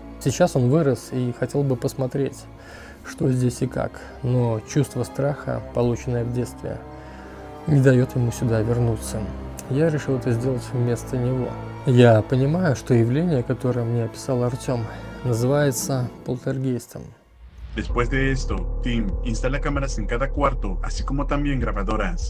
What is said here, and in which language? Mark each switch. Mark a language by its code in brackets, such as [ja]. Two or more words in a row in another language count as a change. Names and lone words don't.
[ru] Сейчас он вырос и хотел бы посмотреть, что здесь и как, но чувство страха, полученное в детстве, не дает ему сюда вернуться. Я решил это сделать вместо него. Я понимаю, что явление, которое мне описал Артем, называется полтергейстом. [es] Después de esto, Tim instala cámaras en cada cuarto, así como también grabadoras.